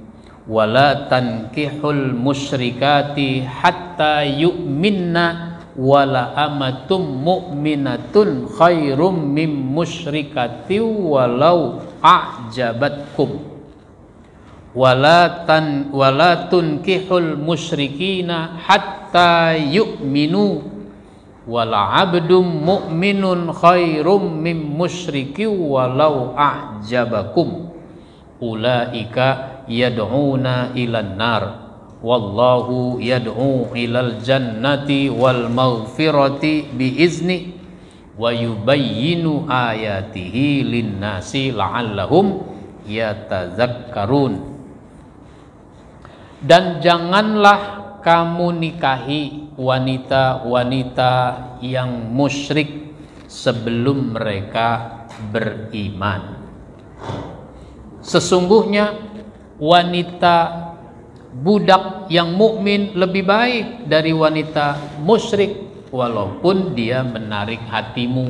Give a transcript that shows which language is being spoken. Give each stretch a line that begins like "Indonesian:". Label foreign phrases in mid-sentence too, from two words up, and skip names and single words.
Arabic: ولا تنكحوا المشركات حتى يؤمن ولأمة مؤمنة خير من مشركة ولو أعجبتكم. ولا تنكحوا المشركين حتى يؤمنوا ولعبد مؤمن خير من مشرك ولو أعجبكم. أولئك يدعون إلى النار والله يدعو إلى الجنة والمغفرة بإذنه ويبين آياته للناس لعلهم يتذكرون.
Indonesian: Dan janganlah kamu nikahi wanita-wanita yang musyrik sebelum mereka beriman. Sesungguhnya wanita budak yang mukmin lebih baik dari wanita musyrik walaupun dia menarik hatimu.